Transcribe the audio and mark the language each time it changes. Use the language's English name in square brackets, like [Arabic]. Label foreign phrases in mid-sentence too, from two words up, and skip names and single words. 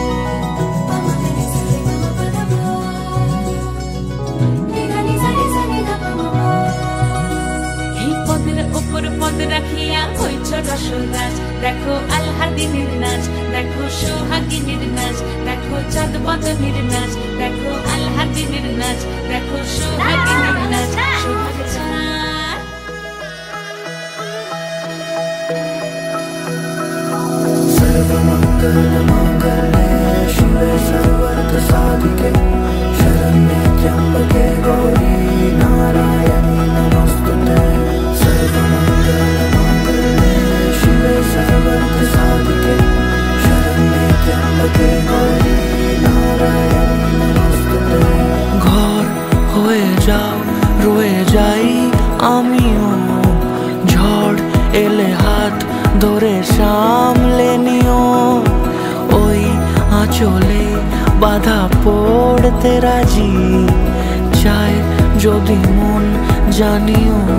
[Bangla] উপর পদ রাখিয়া হইছ রসরাজ দেখো আলহাদিনীর নাচ দেখো সোহাগিনীর নাচ দেখো চাঁদ বদনীর নাচ দেখো আলহাদিনীর নাচ দেখো সোহাগিনীর নাচ সোহাগ চাঁদ [Sanskrit] सर्वमंगल मांगल्ये शिवे सर्वार्थ साधिके शरण्ये त्र्यंबके गौरी नारायणी नमोस्तुते सर्वमंगल मांगल्ये शिवे सर्वार्थ साधिके शरण्ये त्र्यंबके गौरी नारायणी नमोस्तुते [Bangla] ঘর হয়ে যাও রয়ে যাই আমিও ঝড় এলে হাত ধরে সামলে নিও ওই আঁচলে বাধা পড়তে রাজি চাই যদি মন জানিও